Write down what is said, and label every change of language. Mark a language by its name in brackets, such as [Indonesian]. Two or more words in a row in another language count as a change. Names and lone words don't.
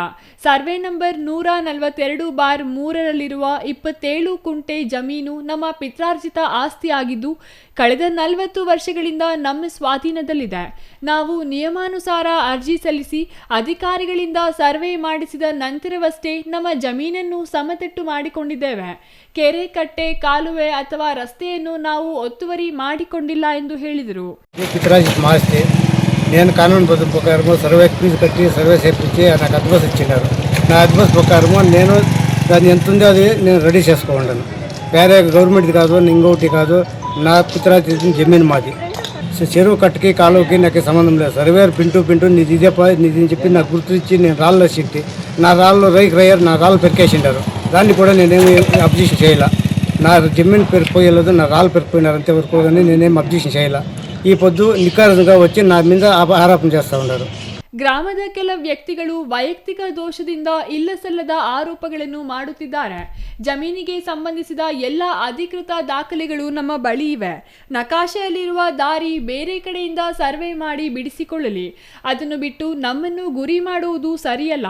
[Kannada] ಸರ್ವೆ ನಂಬರ್ 142/3ರಲ್ಲಿರುವ 27 ಕುಂಟೆ ಜಮೀನು ನಮ್ಮ ಪಿತ್ರಾರ್ಜಿತ ಆಸ್ತಿಯಾಗಿದ್ದು ಕಳೆದ 40 ವರ್ಷಗಳಿಂದ ನಮ್ಮ ಸ್ವಾಧೀನದಲ್ಲಿದೆ. ನಾವು ನಿಯಮಾನುಸಾರ ಅರ್ಜಿ ಸಲ್ಲಿಸಿ ಅಧಿಕಾರಿಗಳಿಂದ ಸರ್ವೆ ಮಾಡಿಸಿದ ನಂತರವಷ್ಟೇ ನಮ್ಮ ಜಮೀನನ್ನು ಸಮತಟ್ಟು ಮಾಡಿಕೊಂಡಿದ್ದೇವೆ. ಕೆರೆ ಕಟ್ಟೆ ಕಾಲುವೆ ಅಥವಾ ರಸ್ತೆಯನ್ನು ನಾವು ಒತ್ತುವರಿ ಮಾಡಿಕೊಂಡಿಲ್ಲ ಎಂದು ಹೇಳಿದರು. [Telugu] నేను కానూన్ ప్రకారము సర్వే ఫీజు కట్టి సర్వే చేయించి నాకు అడ్వాన్స్ ఇచ్చినారు. నా అడ్వాన్స్ ప్రకారము నేను దాన్ని ఎంత ఉందో అది నేను రెడీ చేసుకోండాను. వేరే గవర్నమెంట్ది కాదు, ఇంకోటి కాదు, నా పిత్రాజీ జమీన్ మాది. చెరువు కట్టుకి కాలువకి నాకు సంబంధం లేదు. సర్వేర్ పింటూ నీది ఇదేపా నీది అని చెప్పి నాకు గుర్తించి నేను రాళ్ళలో సిట్టి నా రాళ్ళు రైయర్ నా రాళ్ళు పెరికేసిండారు. దాన్ని కూడా నేనేమి అబ్జెక్షన్ చేయాల. నా జమీన్ పెరిగిపోయలేదు, నా రాళ్ళు పెరిగిపోయినారు అంతవరకు కానీ నేనేం అబ్జెక్షన్ చేయాల. ఈ పొద్దు నిఖారసుగా వచ్చి నా మీద ఆరోపణ చేస్తూ ఉన్నారు. [Kannada] ಗ್ರಾಮದ ಕೆಲ ವ್ಯಕ್ತಿಗಳು ವೈಯಕ್ತಿಕ ದೋಷದಿಂದ ಇಲ್ಲಸಲ್ಲದ ಆರೋಪಗಳನ್ನು ಮಾಡುತ್ತಿದ್ದಾರೆ. ಜಮೀನಿಗೆ ಸಂಬಂಧಿಸಿದ ಎಲ್ಲ ಅಧಿಕೃತ ದಾಖಲೆಗಳು ನಮ್ಮ ಬಳಿ ಇವೆ. ನಕಾಶೆಯಲ್ಲಿರುವ ದಾರಿ ಬೇರೆ ಕಡೆಯಿಂದ ಸರ್ವೆ ಮಾಡಿ ಬಿಡಿಸಿಕೊಳ್ಳಲಿ. ಅದನ್ನು ಬಿಟ್ಟು ನಮ್ಮನ್ನು ಗುರಿ ಮಾಡುವುದು ಸರಿಯಲ್ಲ.